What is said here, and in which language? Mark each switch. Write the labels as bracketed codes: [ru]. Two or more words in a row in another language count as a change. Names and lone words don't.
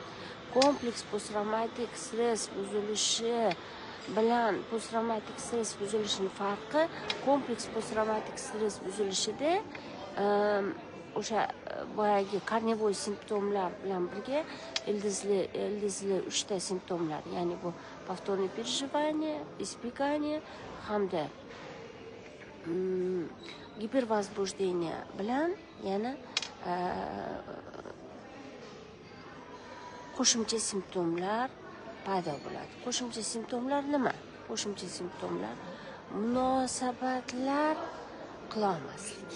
[uz] Kompleks posttraumatik stress buzilishi bilan posttraumatik stress buzilishining farqi, kompleks posttraumatik stress buzilishida o'sha boyagi karnivoy simptomlar bilan birga ildizli 3 ta simptomlar, ya'ni bu [ru] повторное переживание, избегание [uz] hamda gipervozbуждение bilan yana qo'shimcha simptomlar paydo bo'ladi. Qo'shimcha simptomlar nima? Qo'shimcha simptomlar munosabatlar qilolmaslik.